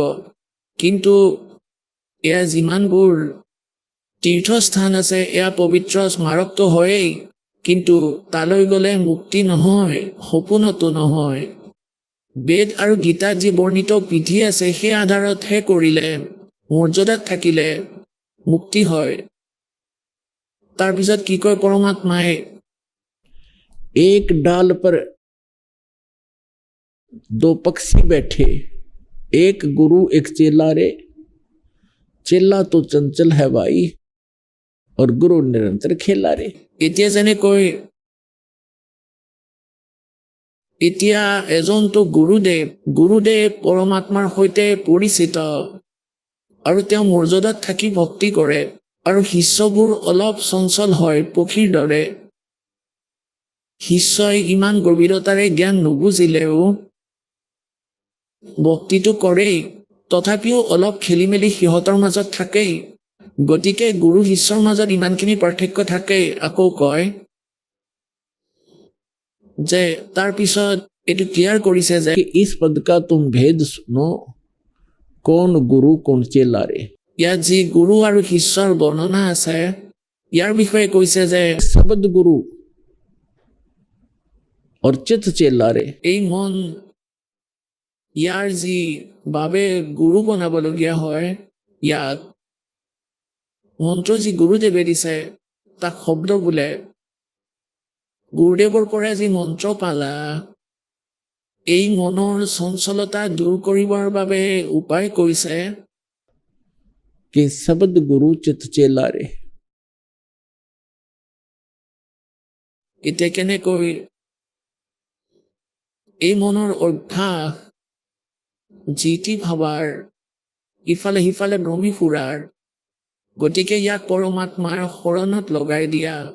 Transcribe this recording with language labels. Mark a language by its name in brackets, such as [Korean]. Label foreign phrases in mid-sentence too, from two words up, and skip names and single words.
[Assamese] কিন্তু এয়া যিমানবোৰ তীৰ্থস্থান আছে, এয়া পবিত্ৰ স্মাৰকটো হয়েই, কিন্তু তালৈ গ'লে মুক্তি নহয়, সপোনতো নহয়। বেদ আৰু গীতাত যি বৰ্ণিত বিধি আছে, সেই আধাৰতহে কৰিলে, মৰ্যাদাত থাকিলে মুক্তি হয়। তাৰপিছত কি কয় পৰমাত্মাই, [Hindi] एक डाल पर दो पक्षी बैठे, एक गुरु एक चेला रे, चेला तो चंचल है भाई और गुरु निरंतर खेला रे। [Assamese] এতিয়া যেনেকৈ এতিয়া এজনটো গুৰুদেৱ পৰমাত্মাৰ সৈতে পৰিচিত, আৰু তেওঁ মৰ্যাদাত থাকি ভক্তি কৰে, আৰু শিষ্যবোৰ অলপ চঞ্চল হয় পক্ষীৰ দৰে। শিষ্যই ইমান গভীৰতাৰে জ্ঞান নুবুজিলেও ভক্তিটো কৰেই, তথাপিও অলপ খেলি মেলি সিহঁতৰ মাজত থাকেই। গতিকে গুৰু শিষ্যৰ মাজত ইমানখিনি পাৰ্থক্য থাকেই। আকৌ কয় যে তাৰপিছত এইটো ক্লিয়াৰ কৰিছে যে [Hindi] कि इस पद का तुम भेद सुनो, कौन गुरु कौन चेला रे। [Assamese] ইয়াত যি গুৰু আৰু শিষ্যৰ বৰ্ণনা আছে, ইয়াৰ বিষয়ে কৈছে যে [Hindi] शब्द गुरु और चित चेला रे। [Assamese] এই মন, ইয়াৰ যি বাবে গুৰু বনাবলগীয়া হয়, ইয়াত মন্ত্ৰ যি গুৰুদেৱে দিছে তাক শব্দ বোলে। গুৰুদেৱৰ পৰা যি মন্ত্ৰ পালা, এই মনৰ চঞ্চলতা দূৰ কৰিবৰ বাবে উপায় কৈছে [Hindi] कि शब्द गुरु चित चेला रे। [Assamese] এতিয়া কেনেকৈ এই মনৰ অভ্যাস, যিটি ভাবাৰ, ইফালে সিফালে ভ্ৰমি ফুৰাৰ, গতিকে ইয়াক পৰমাত্মাৰ শৰণত লগাই দিয়া।